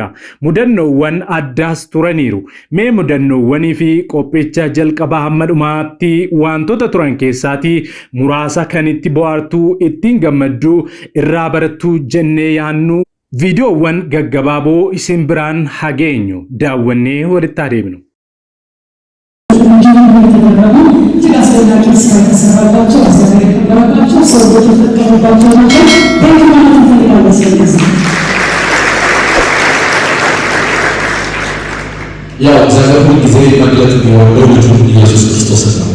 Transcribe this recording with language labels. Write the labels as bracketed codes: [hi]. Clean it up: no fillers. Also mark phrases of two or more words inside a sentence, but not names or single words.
[om] Mudannoowwan addaas turaniiru. Mee mudannoowwanii fi qophicha jalqabaa hamma dhumaatti wantoota turan keessaatii muraasa kan itti bohaartuu ittiin gammadduu irraa barattuu jennee yaannu viidiyoowwan gaggabaaboo isin biraan hageenyu daawwannee walitti deebinu. [am] ያው እግዚአብሔር ሁሉ ጊዜ መግለጥ የሚወደው ልጁን ኢየሱስ ክርስቶስን ነው